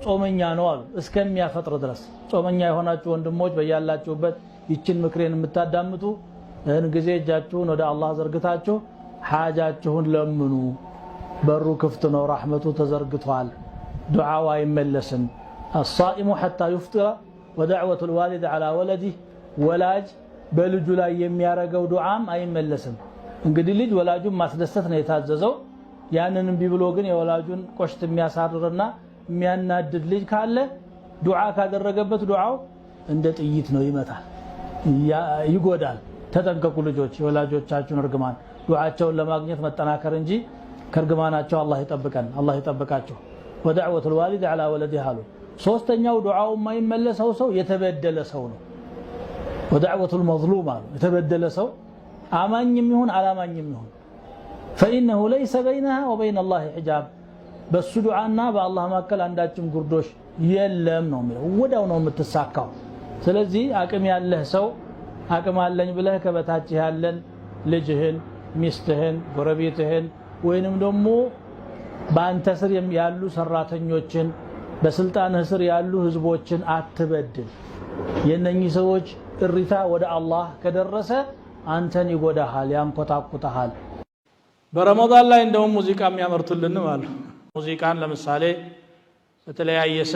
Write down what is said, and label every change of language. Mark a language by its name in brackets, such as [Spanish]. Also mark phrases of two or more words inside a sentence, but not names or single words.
[Amharic] ጾመኛ ነው አሉ። እስከሚያፈጥር ድረስ ጾመኛ የሆናችሁ ወንድሞች በያላችሁበት ይችን ምክሬን የምታዳምጡ እን ጊዜ እጃችሁን ወደ አላህ ዘርግታችሁ ሓጃችሁን ለምኑ። በሩ ክፍት ነው፣ ረሕመቱ ተዘርግቷል፣ ዱዓው አይመለስም። [Arabic] الصائم حتى يفطر ودعوة الوالد على ولده [Amharic] ወላጅ በልጁ ላይ የሚያረገው ዱዓም አይመለስም። እንግዲህ ልጅ ወላጁን ማስደሰት ነው የታዘዘው። ያንንም ቢብሎ ግን የወላጁን ቆሽት የሚያሳርርና የሚያናድድ ልጅ ካለ ዱዓ ካደረገበት ዱዓው እንደ ጥይት ነው፣ ይመታል፣ ይጎዳል። ተጠንቀቁ ልጆች፣ የወላጆቻችሁን እርግማን ዱዓቸውን ለማግኘት መጠናከር እንጂ ከርግማናቸው አላህ ይጠብቀን፣ አላህ ይጠብቃቸው። ወደዕወቱ [Arabic] الوالد على ولده [Amharic] አሉ። ሶስተኛው ዱዓው የማይመለሰው ሰው የተበደለ ሰው ነው። ወደዕወቱ المظلوم አሉ። የተበደለ ሰው አማኝም ይሁን አላማኝም ይሁን [Arabic] فإنه ليس بينها وبين الله حجاب [Amharic] በሱ ዱዓና በአላህ መካከል አንዳችም ጉርዶሽ የለም ነው የሚለው። ወዳው ነው የምትሳካው። ስለዚህ አቅም ያለህ ሰው አቅም አለኝ ብለህ ከበታች ያለን ልጅህን፣ ሚስትህን፣ ጎረቤትህን ወይንም ደግሞ በአንተ ስር ያሉ ሰራተኞችን በስልጣንህ ስር ያሉ ህዝቦችን አትበድል። የነኚህ ሰዎች እሪታ ወደ አላህ ከደረሰ አንተን ይጎዳሃል፣ ያንኮታኩታሃል። በረመዳን ላይ እንደውም ሙዚቃ የሚያመርቱልን ማለት ሙዚቃን ለምሳሌ በተለያየ